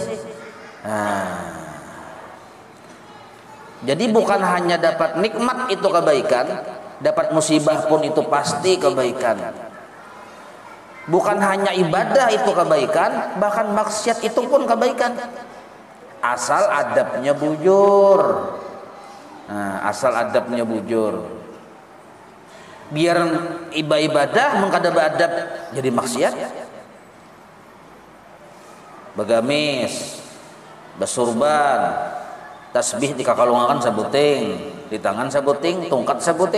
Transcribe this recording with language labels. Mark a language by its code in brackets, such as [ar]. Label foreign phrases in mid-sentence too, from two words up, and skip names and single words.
[id] Nah, jadi bukan hanya dapat nikmat itu kebaikan, dapat musibah pun itu pasti kebaikan. Bukan hanya ibadah itu kebaikan, bahkan maksiat itu pun kebaikan. Asal adabnya bujur. Nah, asal adabnya bujur. [bjn] Biar ibadah mengkada adab jadi maksiat. Begamis, besurban, tasbih di kakalungan sabuting, di tangan sabuting, tongkat sabuting.